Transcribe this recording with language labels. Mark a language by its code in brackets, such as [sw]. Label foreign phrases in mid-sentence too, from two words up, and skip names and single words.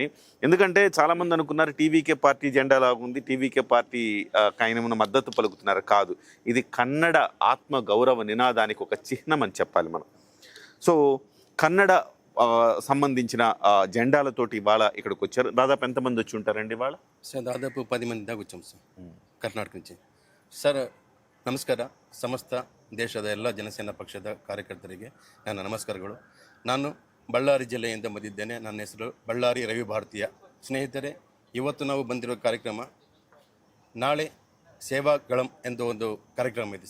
[te] ఎందుకంటే చాలామంది అనుకున్నారు టీవీకే పార్టీ జెండా లాగుంది, టీవీకే పార్టీ ఆయన మద్దతు పలుకుతున్నారు. కాదు, ఇది కన్నడ ఆత్మ గౌరవ నినాదానికి ఒక చిహ్నం అని చెప్పాలి మనం. సో కన్నడ సంబంధించిన జెండాలతోటి ఇవాళ ఇక్కడికి వచ్చారు. దాదాపు ఎంతమంది వచ్చి ఉంటారండి ఇవాళ? సార్ దాదాపు 10 ಮಂದಿ దాకా వచ్చాం ಸಾರ್ ಕರ್ನಾಟಕ నుంచి. [kn] ಸರ್ ನಮಸ್ಕಾರ. ಸಮಸ್ತ ದೇಶದ ಎಲ್ಲ ಜನಸೇನಾ ಪಕ್ಷದ ಕಾರ್ಯಕರ್ತರಿಗೆ ನನ್ನ ನಮಸ್ಕಾರಗಳು. ನಾನು ಬಳ್ಳಾರಿ ಜಿಲ್ಲೆಯಿಂದ ಬಂದಿದ್ದೇನೆ. ನನ್ನ ಹೆಸರು ಬಳ್ಳಾರಿ ರವಿ ಭಾರತೀಯ. ಸ್ನೇಹಿತರೆ, ಇವತ್ತು ನಾವು ಬಂದಿರೋ ಕಾರ್ಯಕ್ರಮ, ನಾಳೆ ಸೇವಾಗಳಂ ಎಂದು ಒಂದು ಕಾರ್ಯಕ್ರಮ ಇದೆ.